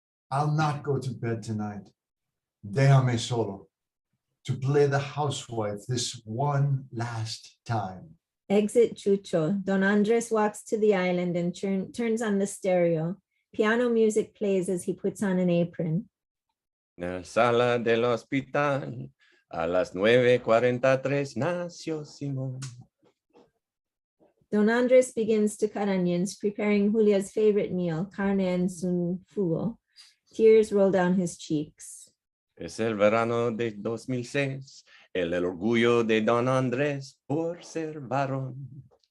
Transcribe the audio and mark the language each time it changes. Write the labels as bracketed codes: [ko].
[en] I'll not go to bed tonight. [es] Déjame solo [en] to play the housewife this one last time. Exit Chucho. Don Andres walks to the island and turns on the stereo. Piano music plays as he puts on an apron. [es] En la sala del hospital, a las 9:43 nació Simón. [en] Don Andres begins to cut onions, preparing Julia's favorite meal, carne en su fugo. Tears roll down his cheeks. [es] Es el verano de 2006. El orgullo de Don Andrés por ser varón.